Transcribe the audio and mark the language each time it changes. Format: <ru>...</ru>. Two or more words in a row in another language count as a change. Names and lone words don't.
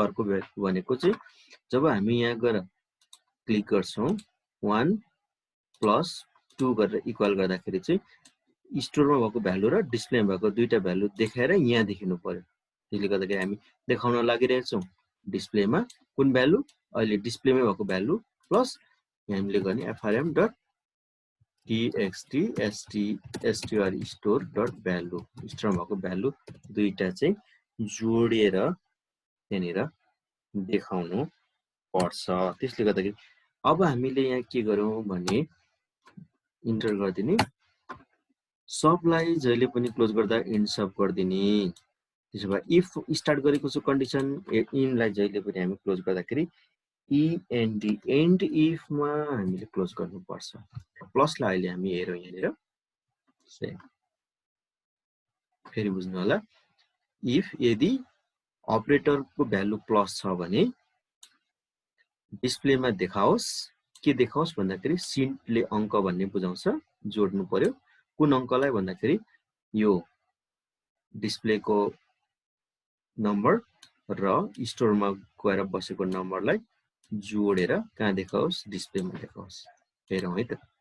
<ne>अर्को भ्यालु भनेको चाहिँ जब हामी यहाँ गएर क्लिक गर्छौं 1 प्लस 2 गरेर इक्वल गर्दाखेरि चाहिँ स्टोरमा भएको भ्यालु र डिस्प्लेमा भएको दुईटा भ्यालु देखाएर यहाँ देखिनु पर्यो त्यसले गर्दाखेरि हामी देखाउन लागिरहेछौं डिस्प्लेमा कुन भ्यालु अहिले डिस्प्लेमै भएको भ्यालु प्लस हामीले गर्ने</ne> <en>frm.txt str_store.value</en> <ne>स्टोरमा भएको भ्यालु दुईटा चाहिँ जोडेर त्यनेर देखाउनु पर्छ त्यसले गर्दाखेरि अब हामीले यहाँ के गरौँ भने इन्टर गर्दिने सबलाई जहिले पनि क्लोज गर्दा</ne> <en>end sub</en> <ne>गर्दिने त्यसो भए</ne> <en>if start</en> <ne>गरेको छु कन्डिसन इनलाई जहिले पनि हामी क्लोज गर्दाखेरि</ne> <en>end end if</en> <ne>मा हामीले क्लोज गर्नु पर्छ प्लसलाई अहिले हामी हेरौँ यहाँनिर फेरि बुझ्नु होला इफ यदि अपरेटरको भ्यालु प्लस छ भने डिस्प्लेमा देखाओस् के देखाओस् भन्दाखेरि सिन्टले अंक भन्ने बुझाउँछ जोड्नु पर्यो कुन अंकलाई भन्दाखेरि यो डिस्प्लेको नम्बर र स्टोरमा गएर बसेको नम्बरलाई जोडेर कहाँ देखाओस् डिस्प्लेमा देखाओस् हेरौँ है त</ne>